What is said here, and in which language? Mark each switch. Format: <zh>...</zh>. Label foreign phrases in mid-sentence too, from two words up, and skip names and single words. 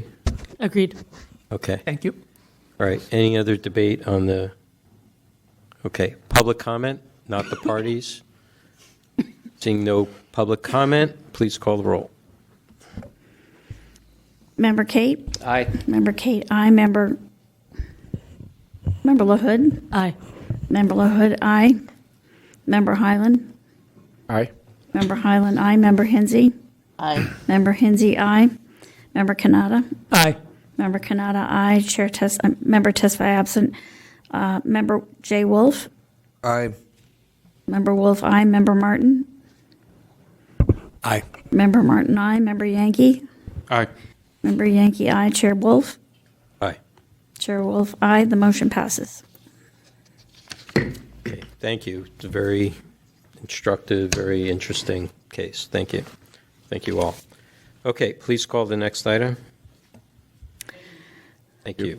<en>Agreed. Okay. Thank you. All right. Any other debate on the? Okay. Public comment, not the parties. Seeing no public comment, please call the roll. Member Kate? Aye. Member Kate, aye. Member LaHood? Aye. Member LaHood, aye. Member Highland? Aye. Member Highland, aye. Member Hinsey? Aye. Member Hinsey, aye. Member Kanata? Aye. Member Kanata, aye. Member Tesfaye absent. Member J. Wolf? Aye. Member Wolf, aye. Member Martin? Aye. Member Martin, aye. Member Yankee? Aye. Member Yankee, aye. Chair Wolf? Aye. Chair Wolf, aye. The motion passes. Okay. Thank you. It's a very instructive, very interesting case. Thank you. Thank you all. Okay, please call the next item. Thank you.</en>